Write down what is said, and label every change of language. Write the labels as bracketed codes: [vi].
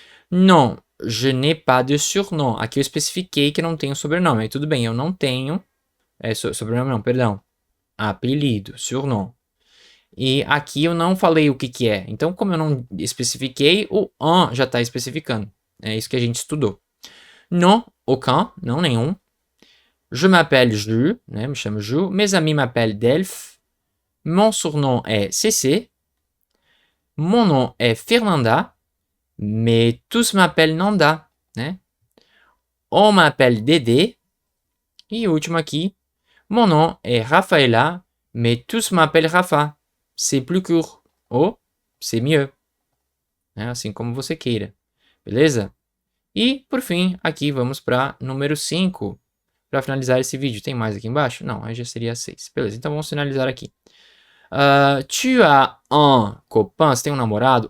[fr] Non, je n'ai pas de surnom. [pt] Aqui eu especifiquei que eu não tenho sobrenome, aí tudo bem, eu não tenho, sobrenome não, perdão, apelido, surnom. E aqui eu não falei o que é. Então, como eu não especifiquei, o en já está especificando. É isso que a gente estudou. [fr] Non, aucun, [pt] não nenhum. [fr] Je m'appelle Ju, né, [pt] me chamo Ju. [fr] Mes amis m'appellent Delph. Mon surnom est CC. Mon nom est Fernanda. Mais tous m'appellent Nanda, né? On m'appelle Dédé. [pt] E o último aqui. [fr] Mon nom est Rafaela. Mais tous m'appellent Rafa. C'est plus court. Ou c'est mieux. Né? [pt] Assim como você queira. Beleza? E, por fim, aqui vamos para número 5. para finalizar esse vídeo. Tem mais aqui embaixo? Não, aí já seria 6. Beleza, então vamos finalizar aqui. [fr] Tu as un copain, [pt] você tem um namorado?